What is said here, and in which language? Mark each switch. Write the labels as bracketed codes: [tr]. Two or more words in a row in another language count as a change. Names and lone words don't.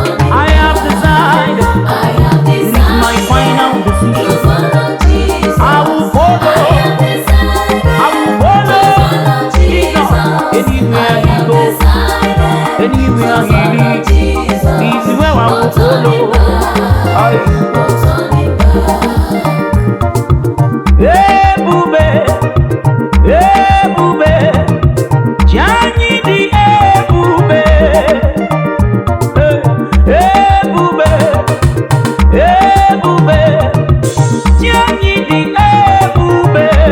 [en] I have decided. It is my final decision. I will follow. I will follow Jesus anywhere he goes, anywhere he leads. This is where I will follow. [ig] I Ebube, ebube, chi anyị dị ebube. Eh, ebube, ebube, chi anyị dị ebube.